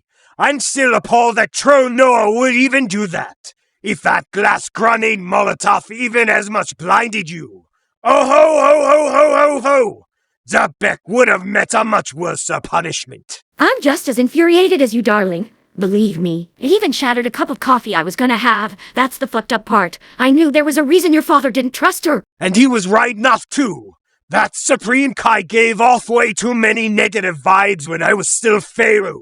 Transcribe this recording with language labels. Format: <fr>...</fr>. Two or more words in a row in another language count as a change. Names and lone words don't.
<en>I'm still appalled that Chronoa would even do that. If that glass grenade Molotov even as much blinded you. Oh ho ho ho ho ho ho! Apep would have met a much worse punishment. I'm just as infuriated as you, darling. Believe me, it even shattered a cup of coffee I was gonna have. That's the fucked up part. I knew there was a reason your father didn't trust her. And he was right enough too. That Supreme Kai gave off way too many negative vibes when I was still Pharaoh.</en>